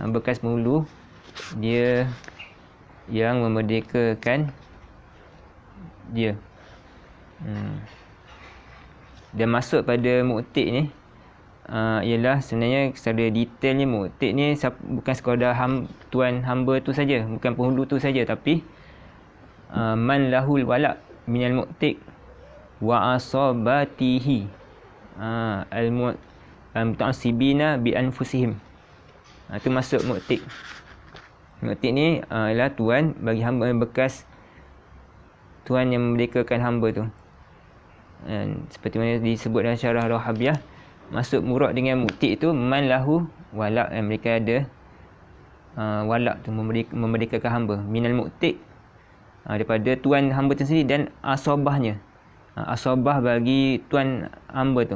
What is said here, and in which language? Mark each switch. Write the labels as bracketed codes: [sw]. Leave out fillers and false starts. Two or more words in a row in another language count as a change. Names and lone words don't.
[ms] Bekas penghulu dia yang memerdekakan dia. Dan masuk pada mu'tik ni ialah sebenarnya secara detailnya mu'tik ni bukan sekadar tuan hamba tu saja, bukan penghulu tu saja, tapi [ar] من له الولاء من المعتق، وعصبته المتعصبين بأنفسهم. [ms] Itu masuk mu'tik. Mu'tik ni ialah tuan bagi hamba yang bekas, tuan yang memerdekakan hamba tu. Seperti mana disebut dalam syarah Rahabiyah, masuk murad dengan mu'tik tu [ar] من له ولاء, [ms] yang mereka ada walak tu, memerdekakan hamba, [ar] من المعتق, [ms] daripada tuan hamba tu sendiri, dan asabahnya, asabah bagi tuan hamba tu.